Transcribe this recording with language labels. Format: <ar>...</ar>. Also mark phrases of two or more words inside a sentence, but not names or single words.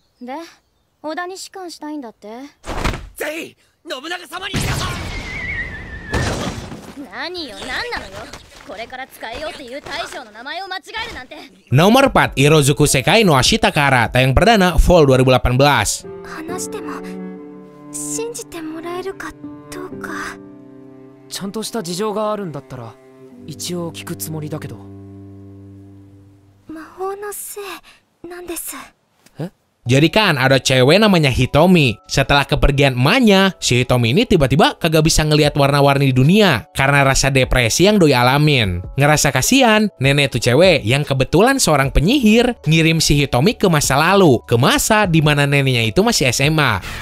<id>Nomor 4, Irozuku Sekai no Ashitakara, tayang perdana Fall 2018.</id> <ja>ちゃんとした事情があるんだったら一応聞くつもりだけど。</ja> <id>Jadi kan ada cewek namanya Hitomi. Setelah kepergian emaknya, si Hitomi ini tiba-tiba kagak bisa ngelihat warna-warni di dunia karena rasa depresi yang doi alamin. Ngerasa kasihan, nenek tuh cewek yang kebetulan seorang penyihir ngirim si Hitomi ke masa lalu, ke masa di mana neneknya itu masih SMA.</id>